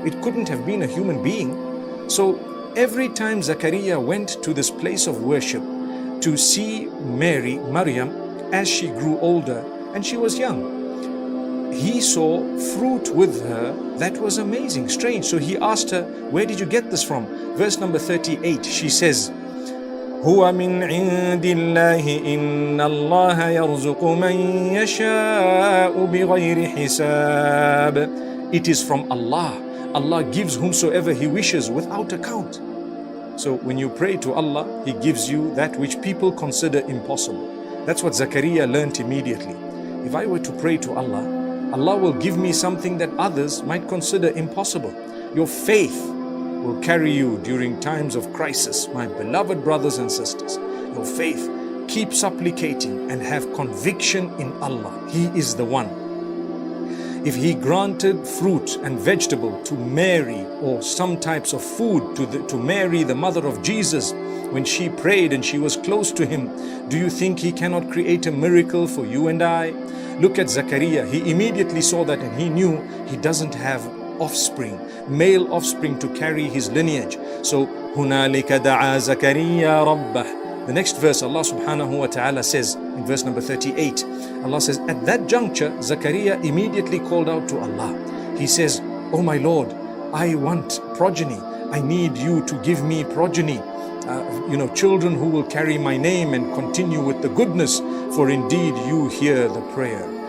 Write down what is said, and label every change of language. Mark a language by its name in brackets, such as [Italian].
[English] It couldn't have been a human being. So every time Zakariya went to this place of worship to see Maryam, as she grew older and she was young, he saw fruit with her that was amazing, strange. So he asked her, where did you get this from? Verse number 38, she says, [Arabic] هو من عند الله إن الله يرزق من يشاء بغير حساب. [English] It is from Allah. Allah gives whomsoever He wishes without account. So when you pray to Allah, He gives you that which people consider impossible. That's what Zakariya learnt immediately. If I were to pray to Allah, Allah will give me something that others might consider impossible. Your faith will carry you during times of crisis, my beloved brothers and sisters. Your faith, keep supplicating and have conviction in Allah. He is the one. If He granted fruit and vegetable to Mary, or some types of food to Mary, the mother of Jesus, when she prayed and she was close to Him, do you think He cannot create a miracle for you and I? Look at Zakariya. He immediately saw that and he knew he doesn't have offspring, male offspring to carry his lineage. [Arabic] So, هُنَالِكَ دَعَا زَكَرِيَّا رَبَّهُ. [English] The next verse, Allah subhanahu wa ta'ala says, in verse number 38, Allah says, at that juncture, Zakariya immediately called out to Allah. He says, oh my Lord, I want progeny. I need you to give me progeny. Children who will carry my name and continue with the goodness, for indeed you hear the prayer.